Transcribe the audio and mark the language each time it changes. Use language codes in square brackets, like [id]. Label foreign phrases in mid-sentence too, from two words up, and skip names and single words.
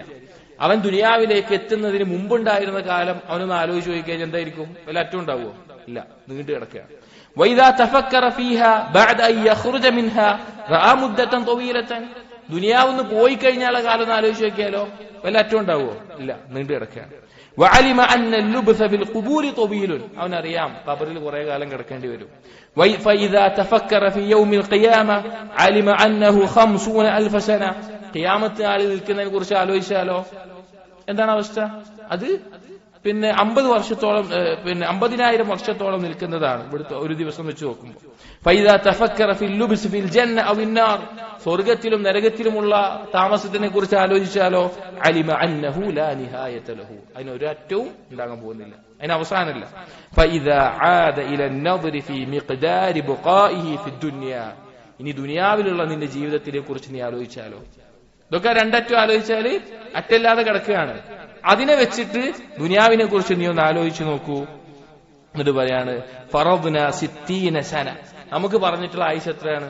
[ml] അവൻ ദുനിയാവിലേക്ക് എത്തുന്നതിന് മുമ്പുണ്ടായിരുന്ന കാലം അവനൊന്ന് ആലോചിച്ച് നോക്കിയാൽ എന്തായിരിക്കും? വല്ല അറ്റം ഉണ്ടാവുമോ? ഇല്ല, നീണ്ടു കിടക്കുകയാണ്. [ar] وإذا تفكر فيها بعد أن يخرج منها رأى مدة طويلة, [ml] ദുനിയാവൊന്ന് പോയി കഴിഞ്ഞാലുള്ള കാലം ഒന്ന് ആലോചിച്ച് നോക്കിയാലോ വല്ല അറ്റം ഉണ്ടാവുമോ? ഇല്ല, നീണ്ടു കിടക്കുകയാണ്. [ar] وعلم أن اللبث بالقبور طويل, [ml] അവനറിയാം ഖബറിൽ കുറെ കാലം കിടക്കേണ്ടി വരും. [ar] فإذا تفكر في يوم القيامة علم أنه 50,000 سنة, [ml] ഖിയാമത്ത് നാളിൽ നിൽക്കുന്നതിനെ കുറിച്ച് ആലോചിച്ചാലോ എന്താണ് അവസ്ഥ? അത് 50 വർഷത്തോളം 50,000 വർഷത്തോളം നിൽക്കുന്നതാണ് ഇവിടുത്തെ ഒരു ദിവസം വെച്ച് നോക്കുമ്പോൾ. [ar] فإذا تفكر في اللبس في الجنة أو النار, [ml] സ്വർഗത്തിലും നരകത്തിലുമുള്ള താമസത്തിനെ കുറിച്ച് ആലോചിച്ചാലോ [ar] علم أنه لا نهاية له, [ml] അതിന് ഒരു അറ്റവും ഉണ്ടാകാൻ പോകുന്നില്ല, അതിന് അവസാനമില്ല. [ar] فإذا عاد إلى النظر في مقدار بقائه في الدنيا, [ml] ഇനി ദുനിയാവിലുള്ള നിന്റെ ജീവിതത്തിനെ കുറിച്ച് നീ ആലോചിച്ചാലോ. ഇതൊക്കെ രണ്ടറ്റം ആലോചിച്ചാല് അറ്റല്ലാതെ കിടക്കുകയാണ്. അതിനെ വെച്ചിട്ട് ദുനിയാവിനെ കുറിച്ച് നീ ഒന്ന് ആലോചിച്ചു നോക്കൂ. എന്നിട്ട് പറയാണ് [ar] فرضنا 60 سنة, [ml] നമുക്ക് പറഞ്ഞിട്ടുള്ള ആയുസ് എത്രയാണ്?